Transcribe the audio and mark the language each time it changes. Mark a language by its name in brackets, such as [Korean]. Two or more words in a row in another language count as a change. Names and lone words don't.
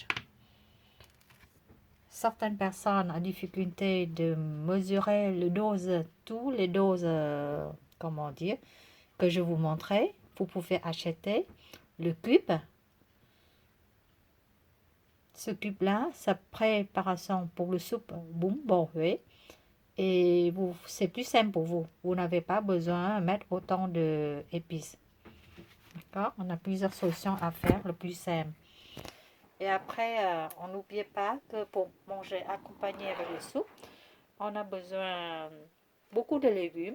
[French] Certaines personnes ont difficulté de mesurer le dose, tous les doses, comment dire, que je vous montrais. Vous pouvez acheter le cube. Ce cube-là, c'est préparation pour le soupe bún bò Huế. Et c'est plus simple pour vous. Vous n'avez pas besoin de mettre autant d'épices. D'accord? On a plusieurs solutions à faire, le plus simple. Et après, on n'oubliez pas que pour manger accompagné avec le soupe, on a besoin beaucoup de légumes.